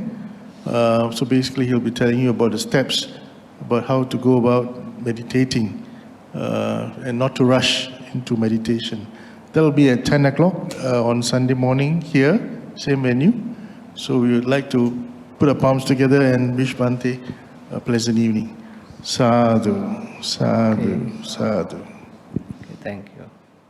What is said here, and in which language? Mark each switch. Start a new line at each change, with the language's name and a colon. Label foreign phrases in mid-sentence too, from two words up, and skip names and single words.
English: So basically he'll be telling you about the steps, about how to go about meditating and not to rush into meditation. That will be at 10 o'clock on Sunday morning here, same venue. So we would like to put our palms together and wish Bhante a pleasant evening.
Pali: Sadhu, sadhu,
English: Okay. sadhu. Okay, thank you.